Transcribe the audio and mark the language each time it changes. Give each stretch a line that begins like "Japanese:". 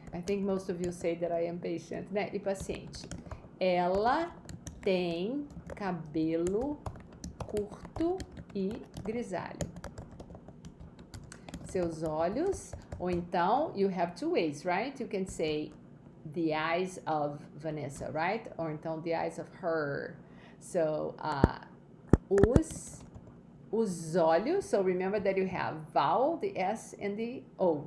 English: I think most of you say that I am patient, né?
Portuguese: E paciente. Ela tem cabelo curto e grisalho. Seus olhos, ou então,
English: you have two ways, right? You can say the eyes of Vanessa, right? Or então the eyes of her. So,
Portuguese: os os olhos.
English: So remember that you have vowel, the S and the O.